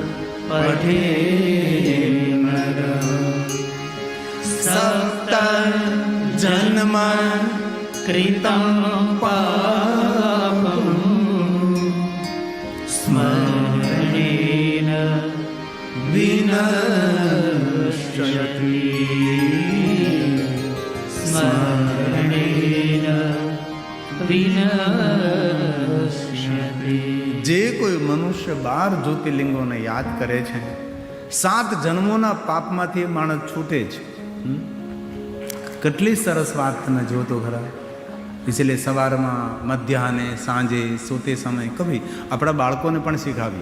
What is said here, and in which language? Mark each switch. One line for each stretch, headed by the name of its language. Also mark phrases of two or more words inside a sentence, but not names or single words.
Sanskrit: पठेम सप्त जन्म कृतं पापं स्मरणेन विनश्यति स्मरणेन विनश्यति.
Gujarati: જે કોઈ મનુષ્ય 12 જ્યોતિર્લિંગોને યાદ કરે છે 7 જન્મોના પાપમાંથી માણસ છૂટે છે. કેટલી સરસ વાત તમે જો તો ખરા. એટલે સવારમાં મધ્યાહને સાંજે
Hindi: सोते समय कभी
Gujarati: આપણા બાળકોને પણ શીખાવીએ.